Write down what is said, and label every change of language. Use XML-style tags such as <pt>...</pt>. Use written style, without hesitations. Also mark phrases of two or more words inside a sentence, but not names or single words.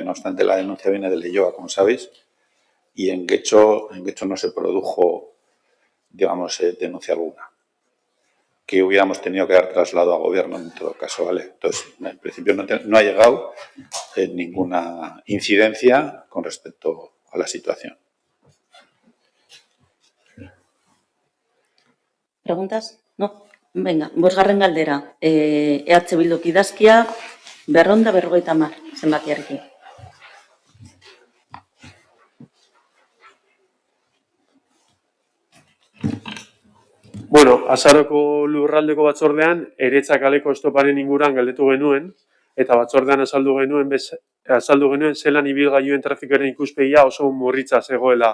<es>No obstante, la denuncia viene de Leioa, como sabéis, y en Guecho no se produjo, digamos, denuncia alguna que hubiéramos tenido que dar traslado a gobierno en todo caso, ¿vale? Entonces, en principio no ha llegado ninguna incidencia con respecto a la situación. ¿Preguntas? No. Venga,</es> <eu>bosgarren galdera. EH Bilduk idazkia, 250 zenbakiarekin. Bueno, Azaroko lurraldeko batzordean, Eretza kaleko estoparen inguruan galdetu genuen, eta batzordean azaldu genuen zelan ibilgailuen trafikoaren ikuspegia oso murritza zegoela.</eu>